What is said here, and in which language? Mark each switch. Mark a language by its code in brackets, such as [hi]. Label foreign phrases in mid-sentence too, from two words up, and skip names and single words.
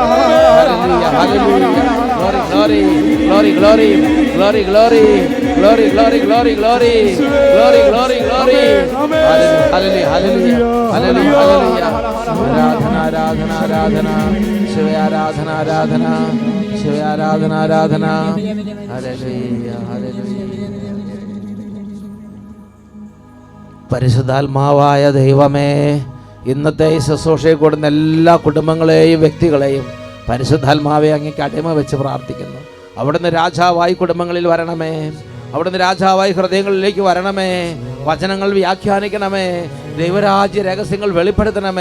[en] Glory, glory, glory, glory, glory, glory, glory, glory, glory, glory, glory, glory. Hallelujah, hallelujah, hallelujah, hallelujah. [ml] ആരാധന, ആരാധന, ആരാധന. ശിവ ആരാധന, ആരാധന. ശിവ ആരാധന, ആരാധന. [en] Hallelujah, hallelujah. [ml] പരിശുദ്ധാത്മാവായ ദൈവമേ, ഇന്നത്തെ ഈ ശുശ്രൂഷയെ കൂടുന്ന എല്ലാ കുടുംബങ്ങളെയും വ്യക്തികളെയും പരിശുദ്ധാത്മാവെ അങ്ങേക്ക് അടിമ വെച്ച് പ്രാർത്ഥിക്കുന്നു. അവിടുന്ന് രാജാവായി കുടുംബങ്ങളിൽ വരണമേ, അവിടുന്ന് രാജാവായി ഹൃദയങ്ങളിലേക്ക് വരണമേ, വചനങ്ങൾ വ്യാഖ്യാനിക്കണമേ, ദൈവരാജ്യ രഹസ്യങ്ങൾ വെളിപ്പെടുത്തണമേ.